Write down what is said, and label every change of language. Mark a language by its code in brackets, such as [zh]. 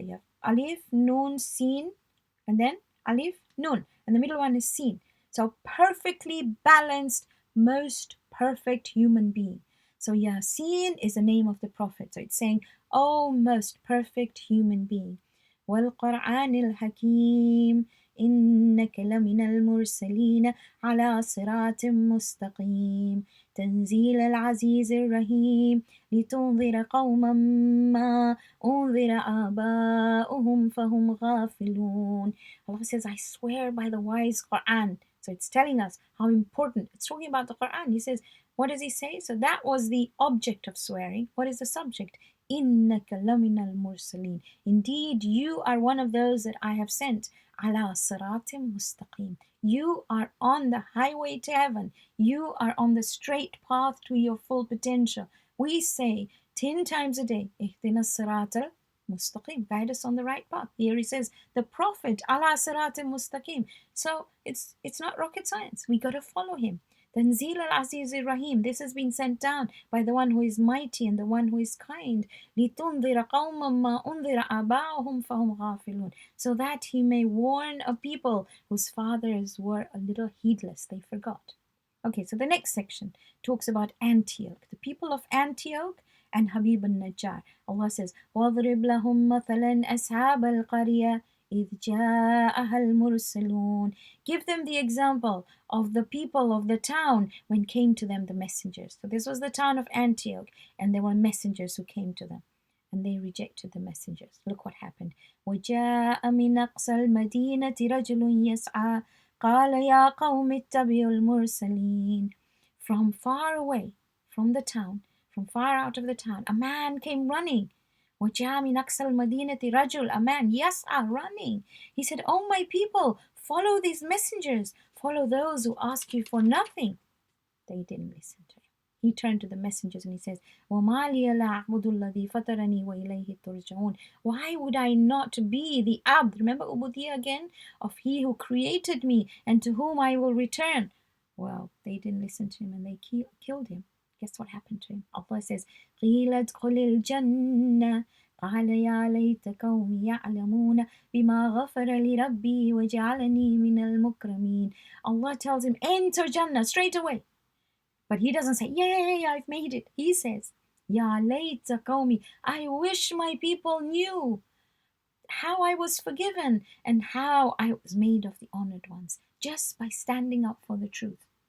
[en] You have alif, nun, sin, and then alif, nun. And the middle one is sin. So perfectly balanced, most perfect human being. So Yasin is the name of the Prophet. So it's saying, oh, most perfect human being. [ar] وَالْقُرْآنِ الْحَكِيمِ إنك لمن المرسلين على صراط مستقيم تنزيل العزيز الرحيم لتنذر قوما ما أنذر آباؤهم فهم غافلون. [en] Allah says, I swear by the wise Quran. So it's telling us how important. It's talking about the Quran. He says, what does he say? So that was the object of swearing. What is the subject? [ar] إِنَّكَ لَمِنَ الْمُرْسَلِينَ. [en] Indeed, you are one of those that I have sent. [ar] عَلَى صِرَاطٍ مُسْتَقِيمٍ. [en] You are on the highway to heaven. You are on the straight path to your full potential. We say 10 times a day, [ar] اهدنا الصراط المستقيم. [en] Guide us on the right path. Here he says, the Prophet, [ar] على صراط مستقيم. [en] So it's not rocket science. We got to follow him. [ar] Tanzil al-Aziz rahim. [en] This has been sent down by the one who is mighty and the one who is kind. [ar] لِتُنذِرَ قَوْمًا مَا أُنذِرَ آبَاؤُهُمْ فَهُمْ غَافِلُونَ. [en] So that he may warn a people whose fathers were a little heedless. They forgot. Okay, so the next section talks about Antioch, the people of Antioch and Habib al-Najjar. Allah says, [ar] وَاضْرِبْ لَهُمْ مَثَلًا أَصْحَابَ الْقَرْيَةِ إِذْ جَاءَهَا الْمُرْسَلُونَ. [en] Give them the example of the people of the town when came to them the messengers. So this was the town of Antioch, and there were messengers who came to them, and they rejected the messengers. Look what happened. [ar] وَجَاءَ مِنْ أَقْصَى الْمَدِينَةِ رَجُلٌ يَسْعَى قَالَ يَا قَوْمِ اتَّبِعُوا الْمُرْسَلِينَ. [en] From far away, from the town, from far out of the town, a man came running. [ar] وَجَاءَ مِنْ أَقْصَى الْمَدِينَةِ رَجُلٌ. [en] A man, يَسْعَى, running. He said, oh my people, follow these messengers. Follow those who ask you for nothing. They didn't listen to him. He turned to the messengers and he says, [ar] وَمَا لِيَ لَا أَعْبُدُ الَّذِي فَطَرَنِي وَإِلَيْهِ تُرْجَعُونَ. [en] Why would I not be the abd, remember ubudiyya again, of he who created me and to whom I will return? Well, they didn't listen to him and they killed him. Guess what happened to him? Allah says, [ar] قِيلَ ادْخُلِ الْجَنَّةِ قال يا ليت قومي يعلمون بما غفر لربي وجعلني من المكرمين. [en] Allah tells him, enter Jannah straight away. But he doesn't say, yay, I've made it. He says, [ar] Ya layta qawmi, [en] I wish my people knew how I was forgiven and how I was made of the honored ones, just by standing up for the truth.